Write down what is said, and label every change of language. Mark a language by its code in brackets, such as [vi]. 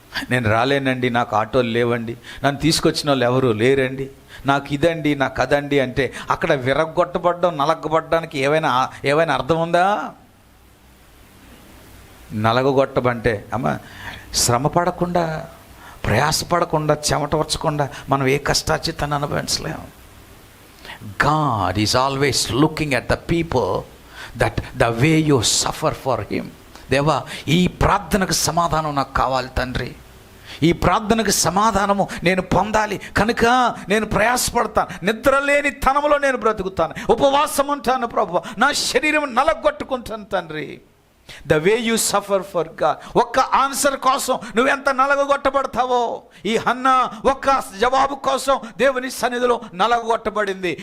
[te] నేను రాలేనండి, నాకు ఆటోలు లేవండి, నన్ను తీసుకొచ్చిన వాళ్ళు ఎవరు లేరండి, నాకు ఇదండి, నాకు అదండి అంటే అక్కడ విరగొట్టబడ్డం, నలగొట్టడానికి ఏమైనా అర్థం ఉందా? నలగొట్టబంటే అమ్మ శ్రమ పడకుండా, ప్రయాసపడకుండా, చెమట వచ్చకుండా మనం ఏ కష్టాచితాన్ని అనుభవించలేము. [en] God is always looking at the people that the way you suffer for him. [te] దేవా, ఈ ప్రార్థనకు సమాధానం నాకు కావాలి తండ్రి, ఈ ప్రార్థనకు సమాధానము నేను పొందాలి కనుక నేను ప్రయాసపడతాను, నిద్రలేని తనములో నేను బ్రతుకుతాను, ఉపవాసం ఉంటాను ప్రభువా, నా శరీరం నలగొట్టుకుంటాను తండ్రి. [en] The way you suffer for God. [te] ఒక్క ఆన్సర్ కోసం నువ్వెంత నలగొట్టబడతావో, ఈ హన్నా ఒక్క జవాబు కోసం దేవుని సన్నిధిలో నలగొట్టబడింది.